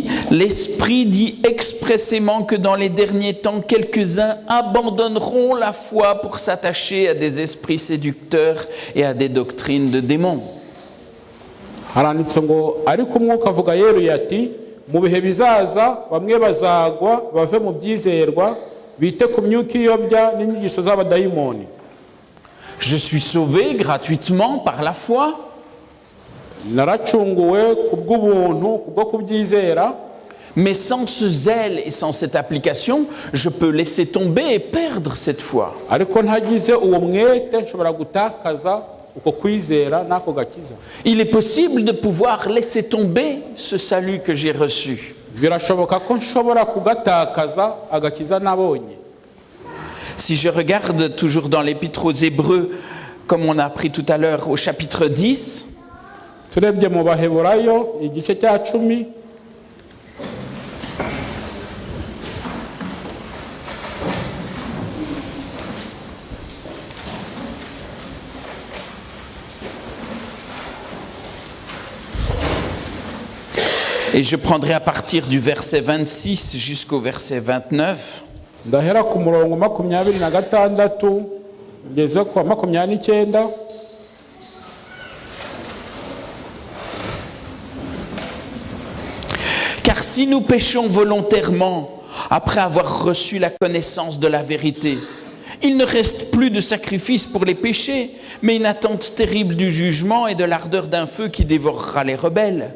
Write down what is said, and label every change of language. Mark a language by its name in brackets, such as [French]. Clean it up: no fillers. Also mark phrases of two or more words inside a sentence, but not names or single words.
[French] l'Esprit dit expressément que dans les derniers temps, quelques-uns abandonneront la foi pour s'attacher à des esprits séducteurs et à des doctrines de démons. [Kinyarwanda] Mu bihe bizaza bamwe bazagwa bave mu byizerwa bite ku myuka iyobya n'inyigisho z'abadayimoni. [French] Je suis sauvé gratuitement par la foi. [Kinyarwanda] Naracunguwe ku bw'ubuntu kubwo kubyizera. [French] Mais sans ce zèle et sans cette application, je peux laisser tomber et perdre cette foi. [Kinyarwanda] Ariko ntagize uwo mwete nshobora gutakaza uko kwizera nako gakiza. [French] Il est possible de pouvoir laisser tomber ce salut que j'ai reçu. [Kinyarwanda] Birashoboka ko nshobora kugatakaza agakiza nabonye. [French] Si je regarde toujours dans l'épître aux Hébreux, comme on a appris tout à l'heure au chapitre 10, [Kinyarwanda] turebye mu Baheburayo igice cya 10, [French] et je prendrai à partir du verset 26 jusqu'au verset 29. [Kinyarwanda] Ndahera ku murongo 26 ngeze ku 29. [French] Car si nous péchons volontairement après avoir reçu la connaissance de la vérité, il ne reste plus de sacrifice pour les péchés, mais une attente terrible du jugement et de l'ardeur d'un feu qui dévorera les rebelles.